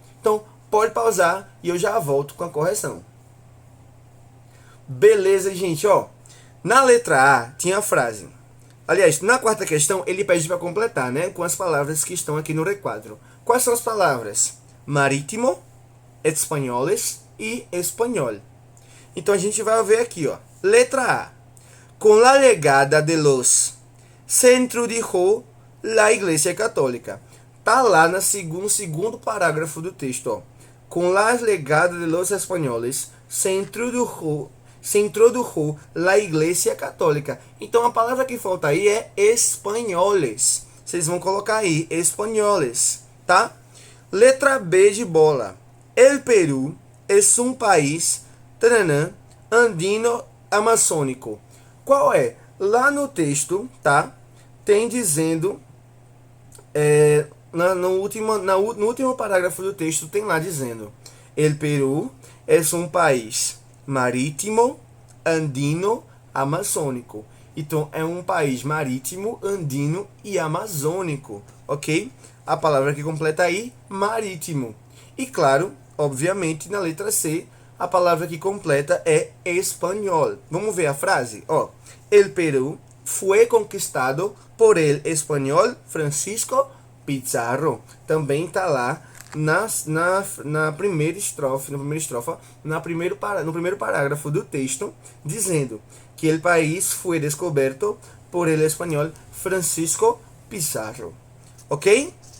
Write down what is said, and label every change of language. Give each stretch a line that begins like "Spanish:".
Portuguese: Então pode pausar e eu já volto com a correção. Beleza, gente, ó. Na letra A tinha a frase. Aliás, na quarta questão ele pede para completar, né, com as palavras que estão aqui no requadro. Quais são as palavras? Marítimo, espanholes e espanhol. Então a gente vai ver aqui, ó. Letra A.
Spanish: Com la llegada de los se introdujo la Iglesia Católica.
Portuguese: Tá lá no segundo parágrafo do texto, ó.
Spanish: Com la llegada de los espanholes se introdujo la Iglesia Católica.
Portuguese: Então a palavra que falta aí é espanholes. Vocês vão colocar aí, espanholes, tá?
Spanish: Letra B de bola. El Peru es un país andino amazônico.
Portuguese: Qual é? Lá no texto, tá? Tem dizendo, no último parágrafo do texto tem lá dizendo:
Spanish: El Peru es un país marítimo, andino, amazônico.
Portuguese: Então é um país marítimo, andino e amazônico, ok? A palavra que completa aí, marítimo. E claro, obviamente, na letra C, a palavra que completa é espanhol. Vamos ver a frase?
Spanish: Ó, El Perú fue conquistado por el español Francisco Pizarro.
Portuguese: Também está lá na primeira estrofe, no primeiro parágrafo do texto, dizendo que
Spanish: el país
Portuguese: foi descoberto
Spanish: por el español
Portuguese: Francisco Pizarro. Ok?